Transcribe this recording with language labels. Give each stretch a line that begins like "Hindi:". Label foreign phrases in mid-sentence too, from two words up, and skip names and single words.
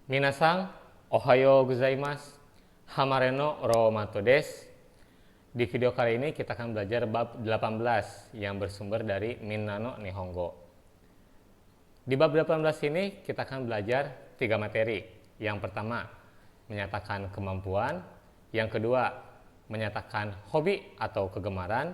Japanese: 皆さん、おはようございます, ハマレのロマトです.
Indonesian: Di video kali ini kita akan belajar bab 18 yang bersumber dari Minna no Nihongo. Di bab 18 ini kita akan belajar 3 materi. Yang pertama, menyatakan kemampuan. Yang kedua, menyatakan hobi atau kegemaran.